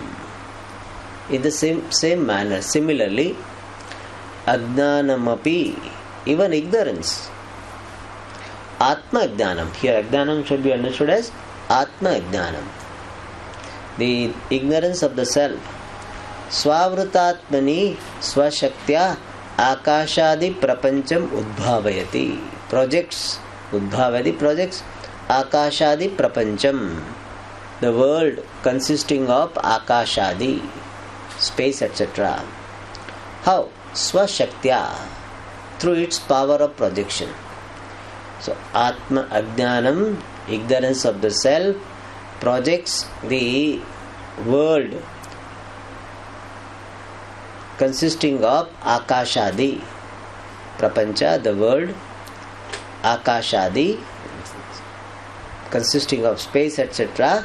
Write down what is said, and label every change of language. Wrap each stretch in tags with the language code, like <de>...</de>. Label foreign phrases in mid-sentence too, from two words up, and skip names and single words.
<en>In the same manner, similarly, Ajnanamapi, even ignorance.</en> <sa>आत्म अज्ञानम्.</sa> <en>Here Ajnanam should be understood as</en> <sa>आत्म अज्ञानम्.</sa> <en>The ignorance of the self.</en> <sa>स्वावृतात्मनि स्वशक्त्या आकाशादि प्रपञ्चम् उद्भावयति.</sa> <en>Projects.</en> <sa>उद्भावयति projects आकाशादि प्रपञ्चम्.</sa> <en>The world consisting of Akashadi, space, etc. How? Swashaktya, through its power of projection. So</en> <sa>आत्म अज्ञानम्,</sa> <en>ignorance of the self, projects the world consisting of</en> <sa>आकाशादि, प्रपञ्च,</sa> <en>the world, Akashadi, consisting of space, etc.</en>